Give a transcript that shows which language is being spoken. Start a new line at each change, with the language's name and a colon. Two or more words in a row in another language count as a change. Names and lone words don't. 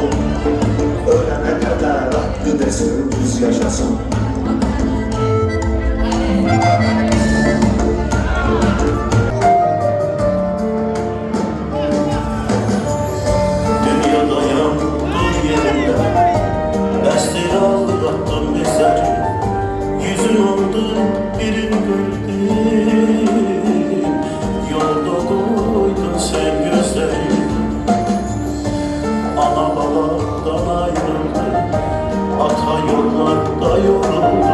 Azerbaijani: Ölənə qədər haqqı desin düz yaşasın. Dünyadayam dur yerində bəsdir aldattım bizləri.
Turkish: Yüzün oldu birin gördüm yolda koydun sen gözləri.
Azerbaijani: Ana babadan ayrıldı ata yollarda yoruldu.